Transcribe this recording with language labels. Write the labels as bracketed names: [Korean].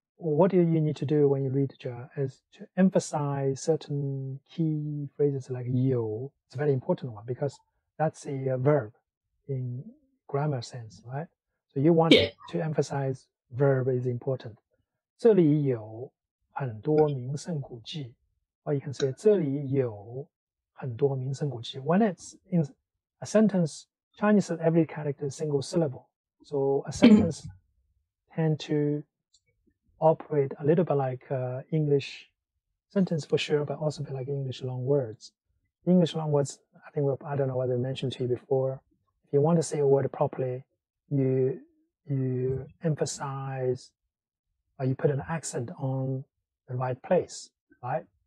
[English] What do you need to do when you read is to emphasize certain key phrases like 有. It's a very important one because that's a verb in grammar sense, right? So you want to emphasize verb is important. [Chinese] 这里有很多名胜古迹. Or you can say 这里有很多名胜古迹. [English] When it's in a sentence, Chinese says every character is single syllable. So a sentence tend to operate a little bit like English sentence for sure, but also be like English long words. English long words, I don't know whether I mentioned to you before. If you want to say a word properly, you emphasize, or you put an accent on the right place, right?